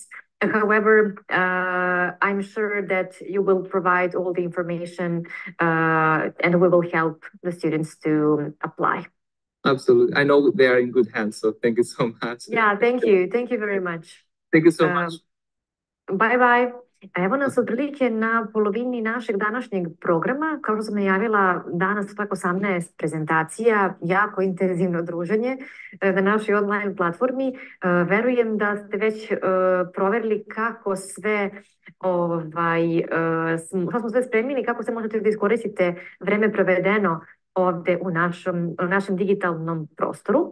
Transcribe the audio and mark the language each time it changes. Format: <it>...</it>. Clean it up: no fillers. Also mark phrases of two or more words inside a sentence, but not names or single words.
<en>However, I'm sure that you will provide all the information and we will help the students to apply. Absolutely. I know they are in good hands, so thank you so much. Yeah, thank you. Thank you very much. Thank you so much. Bye-bye.</en> <sr>Evo nas otprilike na polovini našeg današnjeg programa. Kao što sam najavila, danas preko 18 prezentacija, jako intenzivno druženje na našoj online platformi. Verujem da ste već proverili kako sve šta smo sve spremili, kako se možete da iskoristite vreme provedeno ovde u našem digitalnom prostoru.</sr>